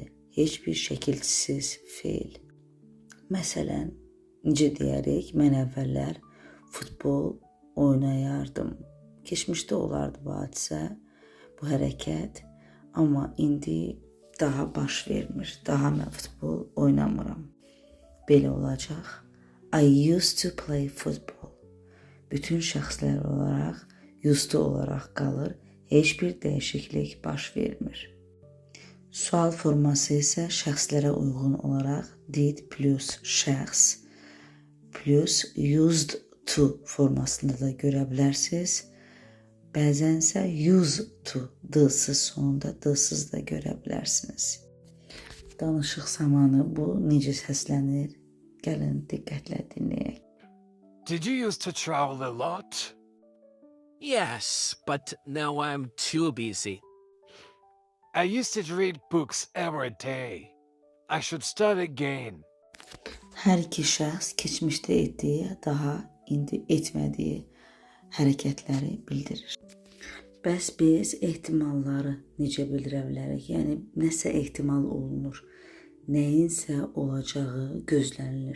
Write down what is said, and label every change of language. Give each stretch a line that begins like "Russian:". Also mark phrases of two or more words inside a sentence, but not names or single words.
Azerbaijani: Heç bir şəkilsiz feil. Məsələn, necə deyərik? Mən əvvəllər futbol oynayardım. Keçmişdə olardı bu hadisə, bu hərəkət, amma indi daha baş vermir. Daha mən futbol oynamıram. Belə olacaq.
English: I used to play football.
Azerbaijani: Bütün şəxslər olaraq
English: used to
Azerbaijani: olaraq qalır. Heç bir dəyişiklik baş vermir. Sual forması isə şəxslərə uyğun olaraq
English: did plus
Azerbaijani: şəxs
English: plus used to
Azerbaijani: formasında da görə bilərsiniz. Bəzən isə
English: used to
Azerbaijani: d-sız sonunda d-sız da görə bilərsiniz. Danışıq zamanı bu necə səslənir? Gəlin diqqətlə dinləyək.
English: Did you used to travel a lot? Yes, but now I'm too busy. I used to read books every day. I should start again.
Azerbaijani: Hər iki şəxs keçmişdə etdiyi, daha indi etmədiyi hərəkətləri bildirir. Bəs biz ehtimalları necə bildirə bilərik? Yəni, nəsə ehtimal olunur, nəyinsə olacağı gözlənilir.